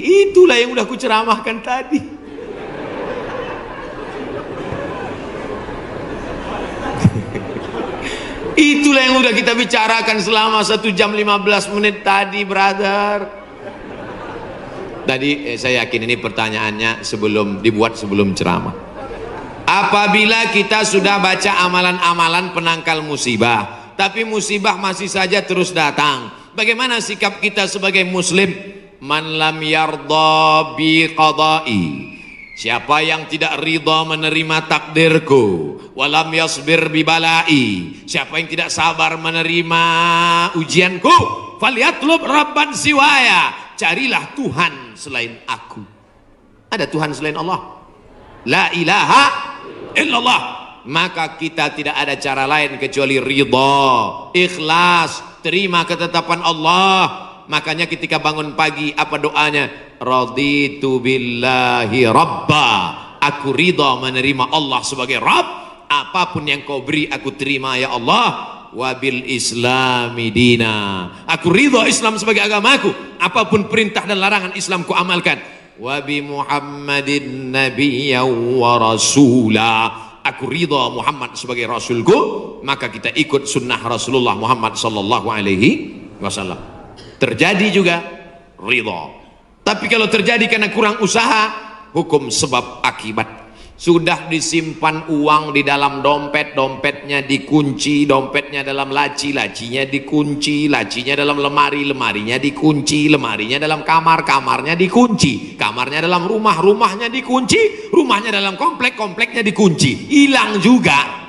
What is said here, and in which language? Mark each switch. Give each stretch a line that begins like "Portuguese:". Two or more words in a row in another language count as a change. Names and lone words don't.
Indonesian: Itulah yang udah kuceramahkan tadi. Itulah yang udah kita bicarakan selama 1 jam 15 menit tadi, brother. Tadi saya yakin ini pertanyaannya dibuat sebelum ceramah. Apabila kita sudah baca amalan-amalan penangkal musibah, tapi musibah masih saja terus datang, bagaimana sikap kita sebagai muslim?
Arabic: من لم يرض بقضائي,
Indonesian: siapa yang tidak ridha menerima takdirku,
Arabic: ولم يصبر ببلائي,
Indonesian: siapa yang tidak sabar menerima ujianku,
Arabic: فليطلب ربا سواي,
Indonesian: carilah Tuhan selain aku. Ada Tuhan selain Allah?
Arabic: لا إله إلا الله.
Indonesian: Maka kita tidak ada cara lain kecuali ridha, ikhlas, terima ketetapan Allah. Makanya ketika bangun pagi apa doanya?
Arabic: رضيت بالله ربا,
Indonesian: aku ridha menerima Allah sebagai Rabb. Apapun yang kau beri aku terima ya Allah.
Arabic: وبالإسلام دينا,
Indonesian: aku ridha Islam sebagai agamaku. apapun perintah dan larangan Islam ku amalkan.
Arabic: وبمحمد نبيا ورسولا.
Indonesian: Aku ridha Muhammad sebagai rasulku, maka kita ikut sunnah Rasulullah Muhammad
Arabic: صلى الله عليه وسلم.
Indonesian: Terjadi juga ridha. Tapi kalau terjadi karena kurang usaha, hukum sebab akibat. Sudah disimpan uang di dalam dompet, dompetnya dikunci, dompetnya dalam laci, lacinya dikunci, lacinya dalam lemari, lemarinya dikunci, lemarinya dalam kamar, kamarnya dikunci, kamarnya dalam rumah, rumahnya dikunci, rumahnya dalam komplek, kompleknya dikunci, hilang juga.